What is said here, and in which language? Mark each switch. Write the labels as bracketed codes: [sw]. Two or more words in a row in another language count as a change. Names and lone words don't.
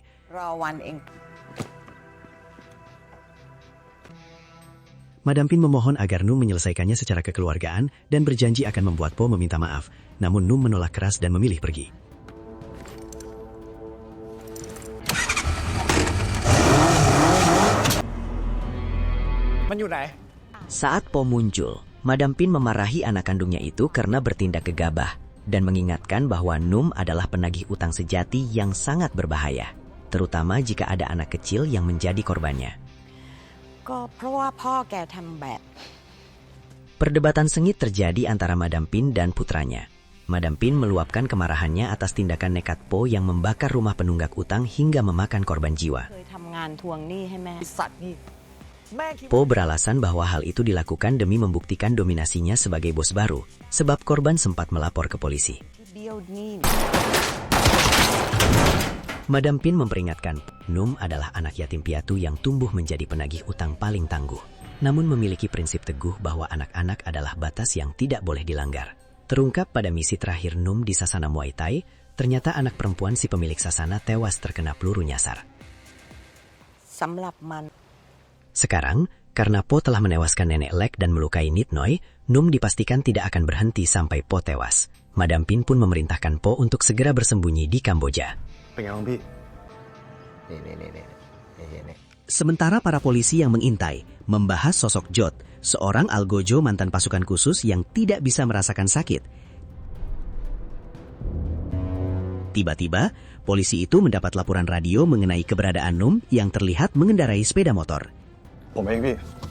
[th] ๆ รอวันเอง [id] Madam Pin memohon agar Num menyelesaikannya secara kekeluargaan dan berjanji akan membuat Po meminta maaf, namun Num menolak keras dan memilih pergi. Saat Po muncul, Madam Pin memarahi anak kandungnya itu karena bertindak gegabah dan mengingatkan bahwa Num adalah penagih utang sejati yang sangat berbahaya, terutama jika ada anak kecil yang menjadi korbannya. [th] ก็เพราะว่าพ่อแกทำแบบ [id] Perdebatan sengit terjadi antara Madam Pin dan putranya. Madam Pin meluapkan kemarahannya atas tindakan nekat Po yang membakar rumah penunggak utang hingga memakan korban jiwa. [th] เคยทำงานทวงหนี้ให้แม่ [id] Po beralasan bahwa hal itu dilakukan demi membuktikan dominasinya sebagai bos baru, sebab korban sempat melapor ke polisi. [th] เบี้ยวหนี้ [id] Madam Pin memperingatkan, Num adalah anak yatim piatu yang tumbuh menjadi penagih utang paling tangguh, namun memiliki prinsip teguh bahwa anak-anak adalah batas yang tidak boleh dilanggar. Terungkap pada misi terakhir Num di Sasana Muay Thai, ternyata anak perempuan si pemilik Sasana tewas terkena peluru nyasar. [th] สำหรับมัน [id] Sekarang, karena Po telah menewaskan nenek Lek dan melukai Nitnoy, Num dipastikan tidak akan berhenti sampai Po tewas. Madam Pin pun memerintahkan Po untuk segera bersembunyi di Kamboja. [th] เป็นไงบ้างพี่ [id] Sementara para polisi yang mengintai membahas sosok Jot, seorang algojo mantan pasukan khusus yang tidak bisa merasakan sakit. Tiba-tiba, polisi itu mendapat laporan radio mengenai keberadaan Num yang terlihat mengendarai sepeda motor. [th] ผมเองพี่